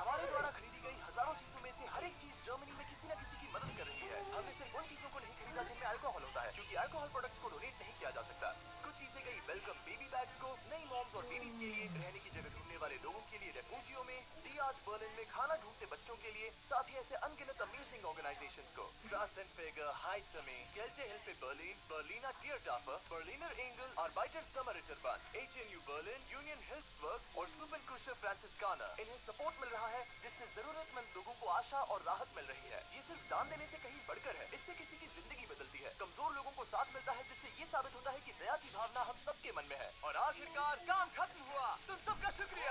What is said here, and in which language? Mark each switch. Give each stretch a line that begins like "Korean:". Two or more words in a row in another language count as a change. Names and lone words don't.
Hindi: हमारे द्वारा खरीदी गई हजारों चीजों में से हर एक चीज जर्मनी में किसी न किसी की मदद कर रही है। हमने सिर्फ उन चीजों को नहीं खरीदा जिनमें अल्कोहल होता है, क्योंकि
English: alcohol products
Hindi: को डोनेट नहीं किया जा सकता। कुछ चीजें गई
English: welcome baby bags
Hindi: को, नई मॉम्स और बेबीज के लिए, रहने की जगह ढूंढने वाले लोगों के लिए रेफ्यूजियों में, आज बर्लिन में खाना ढूंढते बच्चों के लिए, साथ ही ऐसे अनगिनत
English: amazing organizations
Hindi: को। Straßenfeger, Heizame, Kälte Hilfe Berlin, Berliner Tiertafel, Berliner Engel, Arbeiter Sommerritterband, HNU Berlin, Union Hilfswerk और Superkusche Franziskaner। इन्हें सपोर्ट मिल रहा है जिससे जरूरतमंद लोगों को आशा और राहत मिल रही है। ये सिर्फ दान देने से कहीं बढ़कर है। इससे किसी की जिंदगी बदलती है, कमजोर लोगों को साथ मिलता है, जिससे ये साबित होता है कि दया की भावना हम सबके मन में है। और आखिरकार काम खत्म हुआ। तुम सबका शुक्रिया।